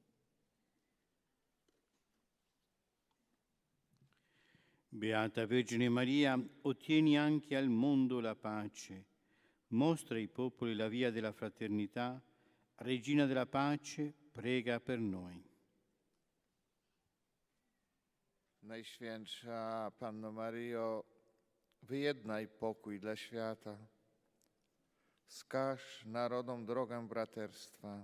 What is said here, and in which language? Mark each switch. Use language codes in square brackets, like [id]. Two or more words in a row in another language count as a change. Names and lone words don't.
[it] Beata Vergine Maria, ottieni anche al mondo la pace. Mostra ai popoli la via della fraternità. Regina della pace, prega per noi. [pl] Najświętsza Panno Mario, wyjednaj pokój dla świata. Wskaż narodom drogę braterstwa.